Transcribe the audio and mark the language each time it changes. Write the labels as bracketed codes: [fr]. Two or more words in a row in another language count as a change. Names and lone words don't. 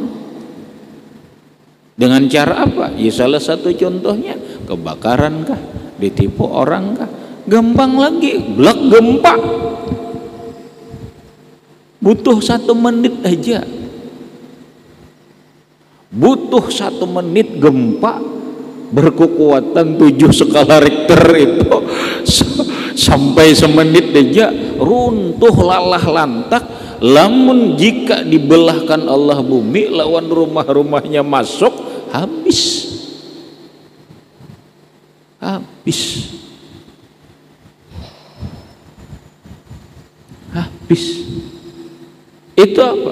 [id] Dengan cara apa? Ya salah satu contohnya kebakaran kah, ditipu orang kah, gampang lagi, blak gempa, butuh 1 menit aja, butuh 1 menit gempa berkekuatan 7 skala Richter itu sampai semenit aja runtuh lalah lantak. [bjn] Lamun jika dibelahkan Allah bumi lawan rumah-rumahnya masuk, habis. [id] Itu apa?